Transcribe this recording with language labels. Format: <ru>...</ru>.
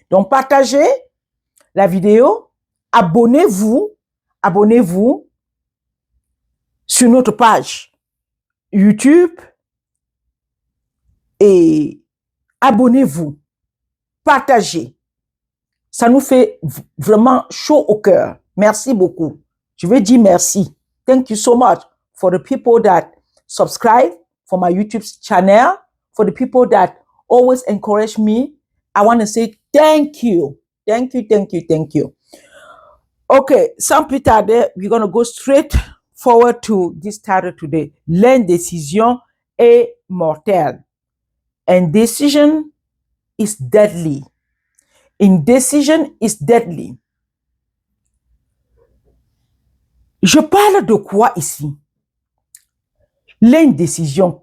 <fr>Donc, partagez la vidéo, abonnez-vous sur notre page YouTube et abonnez-vous, partagez. Ça nous fait vraiment chaud au cœur. Merci beaucoup. Je veux dire merci.</fr> <en>Thank you so much for the people that subscribe for my YouTube channel, for the people that always encourage me. I want to say thank you. Thank you, thank you, thank you. Okay,</en> <fr>sans plus tarder,</fr> <en>we're going to go straight forward to this title today.</en> <fr>L'indécision est mortelle.</fr> <en>Indecision is deadly. Indecision is deadly.</en> <fr>Je parle de quoi ici? L'indécision.</fr>